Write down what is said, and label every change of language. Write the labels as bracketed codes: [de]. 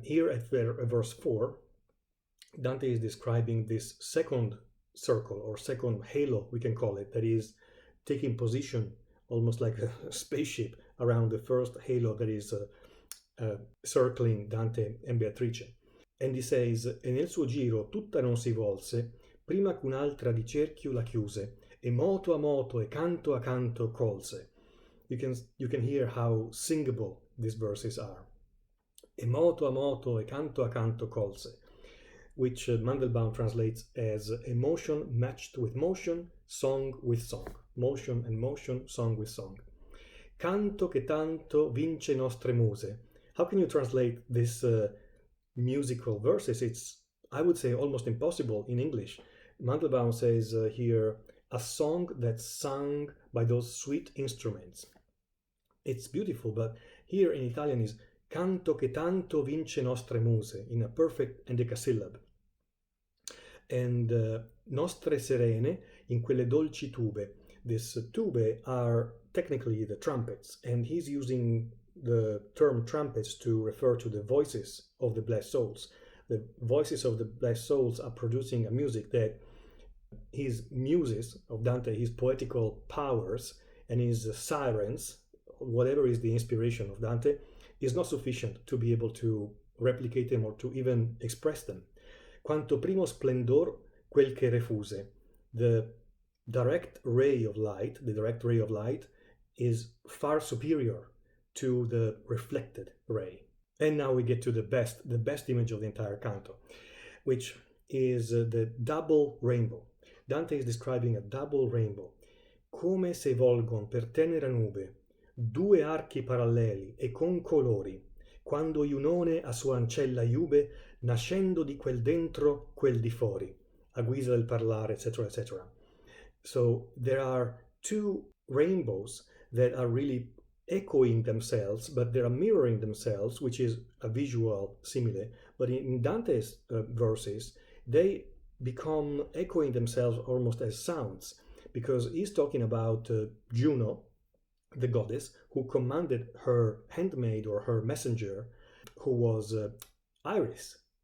[en] Here at verse 4, Dante is describing this second circle or second halo, we can call it, that is taking position almost like a spaceship around the first halo that is circling Dante and Beatrice. And he says, [it] e nel suo giro tutta non si volse, prima che un'altra di cerchio la chiuse, e moto a moto e canto a canto colse. [en] You can hear how singable these verses are. [it] E moto a moto e canto a canto colse, [en] which Mandelbaum translates as emotion matched with motion, song with song. Motion and motion, song with song. [it] Canto che tanto vince nostre muse. [en] How can you translate this musical verses? It's, I would say, almost impossible in English. Mandelbaum says here, a song that's sung by those sweet instruments. It's beautiful, but here in Italian is [it] canto che tanto vince nostre muse, [en] in a perfect endecassyllab. [it] And nostre serene in quelle dolci tube. [en] These tube are technically the trumpets, and he's using the term trumpets to refer to the voices of the blessed souls. The voices of the blessed souls are producing a music that his muses of Dante, his poetical powers and his sirens, whatever is the inspiration of Dante, is not sufficient to be able to replicate them or to even express them. [it] Quanto primo splendor quel che refuse. [en] The direct ray of light, is far superior to the reflected ray. And now we get to the best image of the entire canto, which is the double rainbow. Dante is describing a double rainbow. [it] Come se volgon per tenera nube due archi paralleli e con colori, quando Iunone a sua ancella iube, nascendo di quel dentro quel di fuori, a guisa del parlare, etc., etc. [en] So there are two rainbows that are really echoing themselves, but they are mirroring themselves, which is a visual simile. But in Dante's verses, they become echoing themselves almost as sounds, because he's talking about Juno, the goddess, who commanded her handmaid or her messenger, who was Iris.